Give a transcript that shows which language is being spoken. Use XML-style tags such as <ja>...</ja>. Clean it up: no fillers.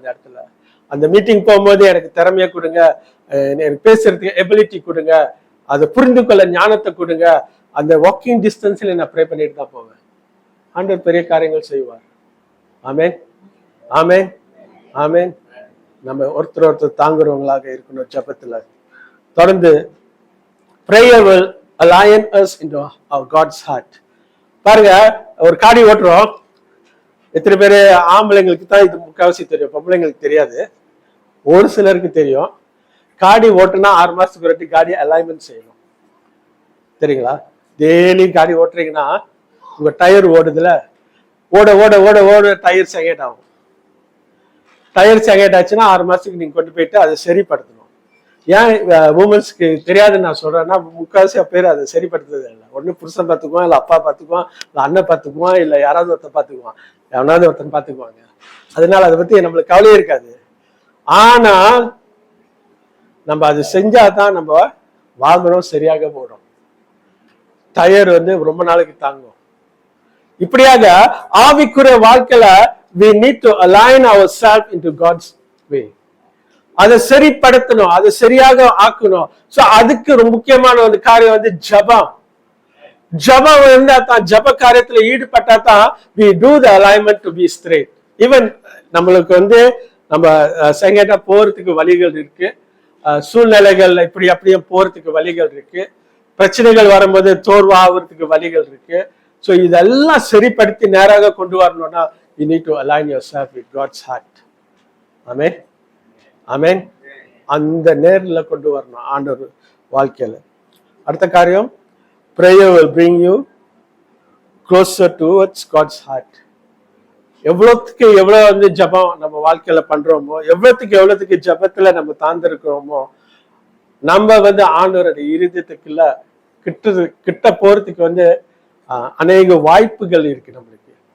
<ta>அந்த இடத்துல அந்த மீட்டிங் போகும்போது எனக்கு திறமையை கொடுங்க, எனக்கு பேசுறதுக்கு எபிலிட்டி கொடுங்க, அதை புரிந்து கொள்ள ஞானத்தை கொடுங்க. அந்த வாக்கிங் டிஸ்டன்ஸ்ல நான் ப்ரே பண்ணிட்டு தான் போவேன். ஆண்டவர் பெரிய காரியங்கள் செய்வார். ஆமென், ஆமென், ஆமென். நம்ம ஒருத்தர் தாங்குறவங்களாக இருக்கணும் ஜபத்துல. தொடர்ந்து</ta> <en>prayer will align us into our God's heart.</en> <ta>பாருங்க, ஒரு காடி ஓட்டுறோம், எத்தனை பேரு ஆம்பளைங்களுக்கு தான் இது முக்காவாசி தெரியும், பொம்பளைங்களுக்கு தெரியாது. ஒரு சிலருக்கு தெரியும். காடி ஓட்டுனா 6 மாசத்துக்கு ஒரு வாட்டி காடி அலைன்மெண்ட் செய்யணும், தெரியுங்களா? டெய்லி காடி ஓட்டுறீங்கன்னா உங்க டயர் ஓடுதுல, ஓட ஓட ஓட ஓட டயர் செகண்ட் ஆகும். டயர் செகண்ட் ஆச்சுன்னா 6 மாசத்துக்கு நீங்க கொண்டு போயிட்டு அதை சரிப்படுத்தணும். ஏன் உமன்ஸ்க்கு தெரியாதுன்னு நான் சொல்றேன்னா, முக்கால்வாசி பேர் அதை சரிப்படுத்துறது இல்லை. ஒண்ணு புருஷன் பார்த்துக்குவான், இல்ல அப்பா பார்த்துக்குவான், இல்ல அண்ணன் பார்த்துக்குவான், இல்ல யாராவது ஒருத்தன் பார்த்துக்குவான், எவனாவது ஒருத்தன் பார்த்துக்குவாங்க. அதனால அதை பத்தி நம்மளுக்கு கவலையே இருக்காது. ஆனா நம்ம அது செஞ்சாதான் நம்ம வாகனம் சரியாக போடும், டயர் ரொம்ப நாளைக்கு தாங்கும். இப்படியாக ஆவிக்குரிய வாழ்க்கையில</ta> <en>we need to align ourselves into God's way.</en> <ta>அதை சரிப்படுத்தணும், அதை சரியாக ஆக்கணும். சோ அதுக்கு ஒரு முக்கியமான ஒரு காரியம் ஜபம். ஜபம் இருந்தா தான், ஜப காரியத்துல ஈடுபட்டா தான்</ta> <en>we do the alignment to be straight.</en> <ta>Even நம்மளுக்கு நம்ம செங்கேட்டா போறதுக்கு வழிகள் இருக்கு, சூழ்நிலைகள் இப்படி அப்படியே போறதுக்கு வழிகள் இருக்கு, பிரச்சனைகள் வரும்போது தோர்வாகிறதுக்கு வழிகள் இருக்கு. சோ இதெல்லாம் சரிப்படுத்தி நேராக கொண்டு வரணும்னா</ta> <en>you need to align yourself with God's heart.</en> <ta>ஆமென், ஆமென். அந்த நேர்ல கொண்டு வரணும் ஆண்டவர் வாழ்க்கையில. அடுத்த காரியம்,</ta> <en>prayer will bring you closer towards God's heart.</en> <ta>எவ்வளவுக்கு எவ்வளவு ஜபம் நம்ம வாழ்க்கையில பண்றோமோ, எவ்வளவுக்கு ஜபத்துல நம்ம தாழ்ந்திருக்கிறோமோ, நம்ம ஆண்டவருடைய இருதயத்துக்குள்ள கிட்ட போறதுக்கு அநேக வாய்ப்புகள் இருக்கு நம்மளுக்கு.</ta>